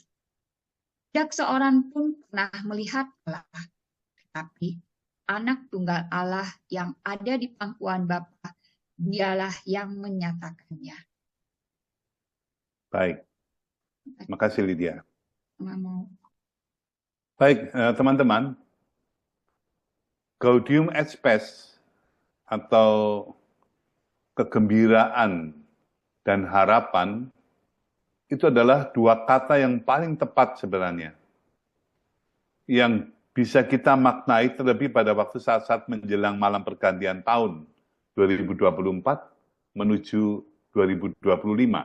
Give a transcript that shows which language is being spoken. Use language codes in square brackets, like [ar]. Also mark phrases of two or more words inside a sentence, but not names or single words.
[id] Tidak seorang pun pernah melihat Allah, tetapi anak tunggal Allah yang ada di pangkuan Bapa, Dialah yang menyatakannya. Baik. Makasih, Lydia. Mau. Baik, teman-teman. Gaudium et Spes atau kegembiraan dan harapan itu adalah dua kata yang paling tepat sebenarnya. Yang bisa kita maknai terlebih pada waktu saat-saat menjelang malam pergantian tahun 2024 menuju 2025.